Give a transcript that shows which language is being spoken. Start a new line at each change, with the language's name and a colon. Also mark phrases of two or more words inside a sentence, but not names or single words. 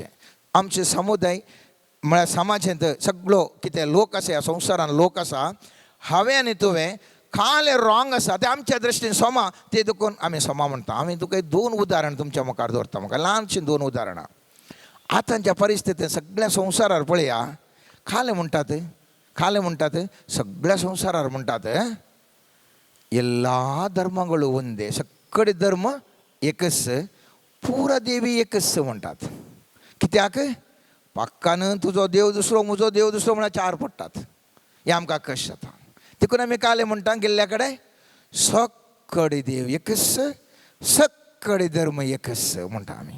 Konkani: आमचे समुदाय म्हळ्यार समाजांत सगळो कितें लोक आसा, ह्या संवसारान लोक आसा, हांवें आनी तुवें खाले रॉंग आसा ते आमच्या दृश्टीन सोमा, ते देखून आमी सोमा म्हणटा. आमी तुका 2 उदाहरण तुमच्या मुखार दवरता. म्हाका ल्हानशीं 2 उदाहरणां. आतांच्या परिस्थितींत सगळ्या संवसारार पळया खाले म्हणटात सगळ्या संवसारार म्हणटात
Kannada: ಎಲ್ಲ ಧರ್ಮಗಳು ಒಂದೇ,
Konkani: सगळे धर्म एकच, पुरा देवी एकच म्हणटात. कित्याक पक्कान तुजो देव दुसरो म्हजो देव दुसरो म्हळ्यार 4 पडटात. हें आमकां कशें जाता. देखून आमी काले म्हणटा गेल्ल्या कडेन सगळे देव एकच, सगळे धर्म एकच म्हणटा आमी.